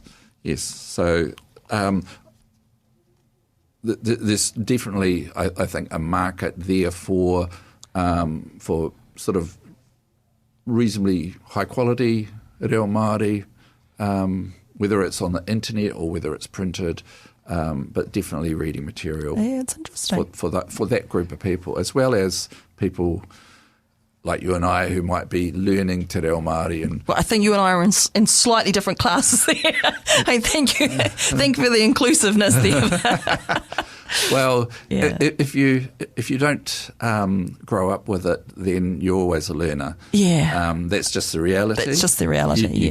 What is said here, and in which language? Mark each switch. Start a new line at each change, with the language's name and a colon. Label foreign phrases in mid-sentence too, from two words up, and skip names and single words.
English: So there's definitely, I think, a market there for sort of reasonably high quality
Māori: reo Māori,
English: whether it's on the internet or whether it's printed, but definitely reading material. Yeah, it's interesting for that group of people, as well as people like you and I who might be learning
Māori: te reo Māori.
English: Well, I think you and I are in slightly different classes there. Thank you for the inclusiveness there. Well, if you don't grow up with it, then you're always a learner. Yeah, that's just the reality. That's just the reality.